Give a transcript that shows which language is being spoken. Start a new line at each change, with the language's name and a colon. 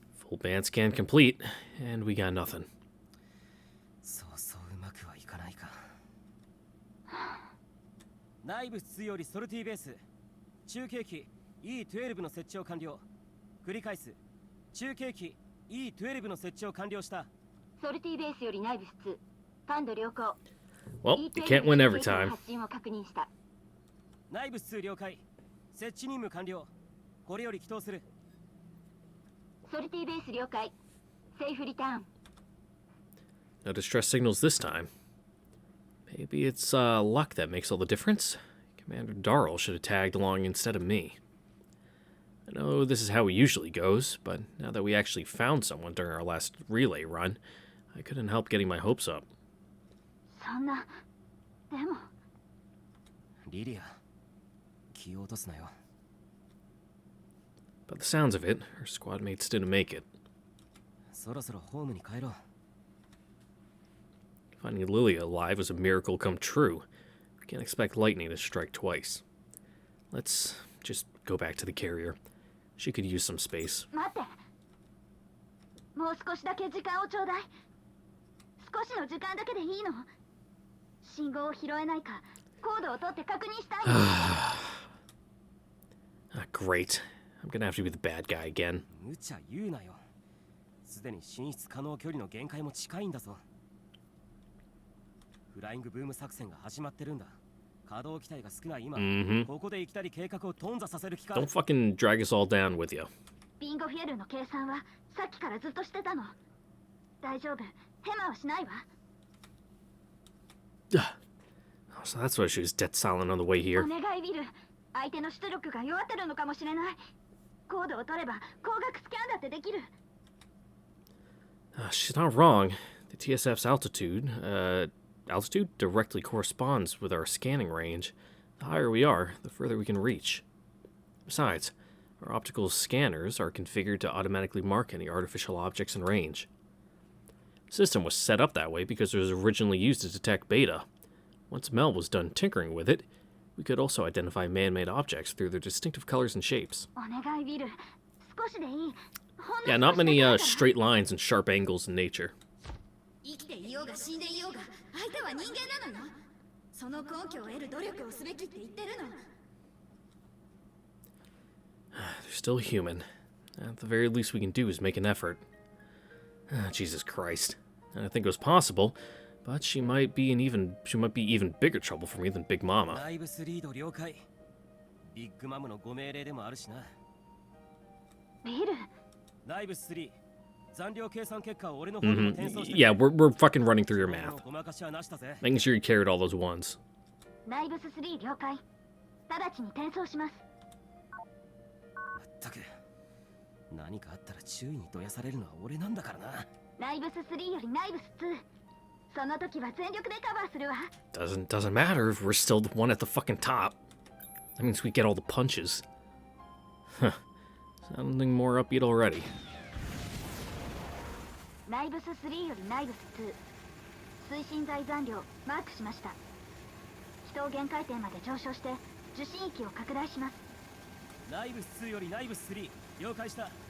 English: Full band scan complete, and we got nothing.
Japanese: そうそううまくはいかないか。内部2よりソルティベース。中継機 E12 の設置を完了。繰り返す。中継機 E12 の設置を完了した。ソルティベースより内部2。感度良好。
English: Well, you can't win every time.
Japanese: 発信を確認した。内部2了解。設置任務完了。これより起動する。ソルティベース了解。セーフリターン。
English: No distress signals this time. Maybe it's luck that makes all the difference. Commander Darrell should have tagged along instead of me. I know this is how it usually goes, but now that we actually found someone during our last relay run, I couldn't help getting my hopes up.
Japanese: そんな。でも。リリア、気を落とすなよ。
English: By the sounds of it, her squad mates didn't make it.
Japanese: そろそろホームに帰ろう。
English: Finding Lilia alive was a miracle come true. We can't expect lightning to strike twice. Let's just go back to the carrier. She could use some space.
Japanese: 待って。もう少しだけ時間をちょうだい。少しの時間だけでいいの。信号を拾えないか、コードを取って確認したい。
English: Great. I'm gonna have to be the bad guy again.
Japanese: 無茶言うなよ。すでに進出可能距離の限界も近いんだぞ。フライングブーム作戦が始まってるんだ。稼働機体が少ない今、ここでいきなり計画を頓挫させる気か。
English: Don't fucking drag us all down with you.
Japanese: ビンゴフィエルの計算はさっきからずっとしてたの。大丈夫。ヘマはしないわ。
English: So that's why she was dead silent on the way here.
Japanese: お願いビル。相手の出力が弱ってるのかもしれない。コードを取れば光学スキャンだってできる。
English: She's not wrong. The TSF's altitude directly corresponds with our scanning range. The higher we are, the further we can reach. Besides, our optical scanners are configured to automatically mark any artificial objects in range. The system was set up that way because it was originally used to detect beta. Once Mel was done tinkering with it, we could also identify man-made objects through their distinctive colors and shapes.
Japanese: お願いビル。少しでいい。
English: Yeah, not many straight lines and sharp angles in nature.
Japanese: 生きていようが死んでいようが相手は人間なのよ。その根拠を得る努力をすべきって言ってるの。
English: They're still human. At the very least we can do is make an effort. Jesus Christ. I think it was possible, but she might be even bigger trouble for me than Big Mama.
Japanese: 内部スリード了解。ビッグマムのご命令でもあるしな。ビル。内部3。残量計算結果を俺の方にも転送して。
English: Yeah, we're fucking running through your math.
Japanese: ごまかしはなしだぜ。
English: Making sure you carried all those ones.
Japanese: ナイブス3了解。直ちに転送します。まったく。何かあったら注意にどやされるのは俺なんだからな。ナイブス3よりナイブス2。その時は全力でカバーするわ。
English: Doesn't matter if we're still the one at the fucking top. That means we get all the punches. Huh. Sounding more upbeat already.
Japanese: ナイブス3よりナイブス2。推進剤残量マークしました。気筒限界点まで上昇して受信域を拡大します。ナイブス2よりナイブス3了解した。